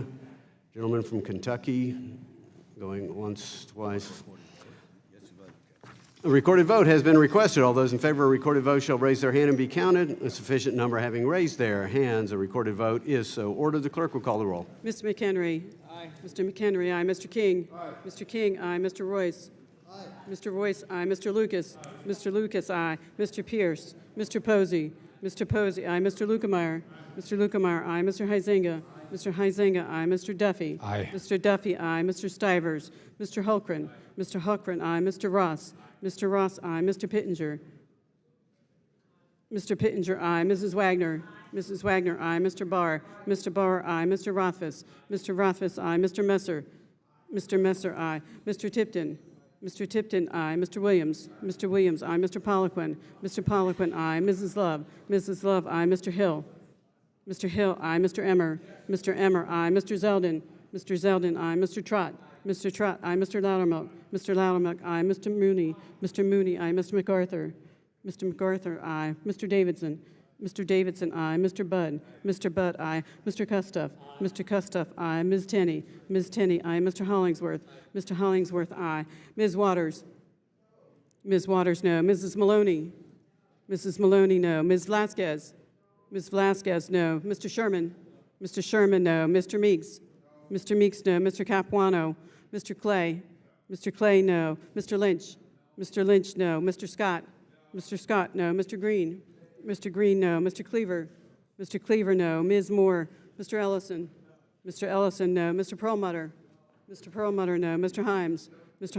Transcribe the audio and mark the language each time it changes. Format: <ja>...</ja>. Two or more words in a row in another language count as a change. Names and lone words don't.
<en>Gentleman from Kentucky, going once, twice. A recorded vote has been requested. All those in favor of a recorded vote shall raise their hand and be counted. A sufficient number having raised their hands, a recorded vote is so ordered. The clerk will call the roll. Mr. McHenry. Aye. Mr. McHenry, aye. Mr. King. Aye. Mr. King, aye. Mr. Royce. Aye. Mr. Royce, aye. Mr. Lucas. Aye. Mr. Lucas, aye. Mr. Pierce. Mr. Posey. Mr. Posey, aye. Mr. Lukemeyer. Mr. Lukemeyer, aye. Mr. Huizenga. Mr. Huizenga, aye. Mr. Duffy. Aye. Mr. Duffy, aye. Mr. Stivers. Mr. Hulkren. Mr. Hulkren, aye. Mr. Ross. Mr. Ross, aye. Mr. Pittenger. Mr. Pittenger, aye. Mrs. Wagner. Mrs. Wagner, aye. Mr. Barr. Mr. Barr, aye. Mr. Rothfuss. Mr. Rothfuss, aye. Mr. Messer. Mr. Messer, aye. Mr. Tipton. Mr. Tipton, aye. Mr. Williams. Mr. Williams, aye. Mr. Poliquin. Mr. Poliquin, aye. Mrs. Love. Mrs. Love, aye. Mr. Hill. Mr. Hill, aye. Mr. Emmer. Mr. Emmer, aye. Mr. Zeldin. Mr. Zeldin, aye. Mr. Trott. Mr. Trott, aye. Mr. Loudermilk. Mr. Loudermilk, aye. Mr. Mooney. Mr. Mooney, aye. Mr. MacArthur. Mr. MacArthur, aye. Mr. Davidson. Mr. Davidson, aye. Mr. Budd. Mr. Budd, aye. Mr. Custuff. Mr. Custuff, aye. Ms. Tenney. Ms. Tenney, aye. Mr. Hollingsworth. Mr. Hollingsworth, aye. Ms. Waters. Ms. Waters, no. Mrs. Maloney. Mrs. Maloney, no. Ms. Velasquez. Ms. Velasquez, no. Mr. Sherman. Mr. Sherman, no. Mr. Meeks. Mr. Meeks, no. Mr. Capuano. Mr. Clay. Mr. Clay, no. Mr. Lynch. Mr. Lynch, no. Mr. Scott. Mr. Scott, no. Mr. Green. Mr. Green, no. Mr. Cleaver. Mr. Cleaver, no. Ms. Moore. Mr. Ellison. Mr. Ellison, no. Mr. Perlmutter. Mr. Perlmutter, no. Mr. Himes. Mr.</en>